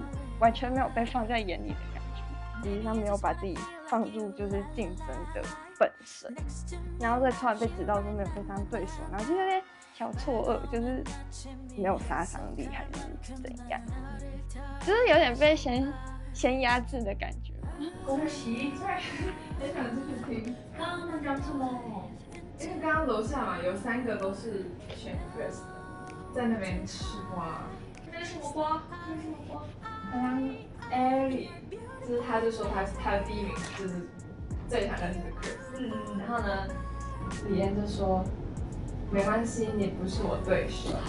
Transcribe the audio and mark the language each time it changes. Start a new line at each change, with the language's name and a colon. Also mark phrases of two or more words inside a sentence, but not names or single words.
Chinese: 有一種就是完全沒有被放在眼裡的感覺。 機，他沒有把自己放入就是競爭的本身，然後再突然被指到說沒有對上對手，然後就有點小錯愕，就是沒有殺傷力還是怎樣，就是有點被先壓制的感觉。恭喜！很想继續聽。刚剛那講什麼？因為剛剛樓下嘛，有3個都是選 Chris 的，在那邊吃瓜。那是什麼瓜？那是什么瓜？好像 Ellie， 就是他就說他的第一名就是最想認識的 Chris。然後呢，李嫣就說沒關係，你不是我對手。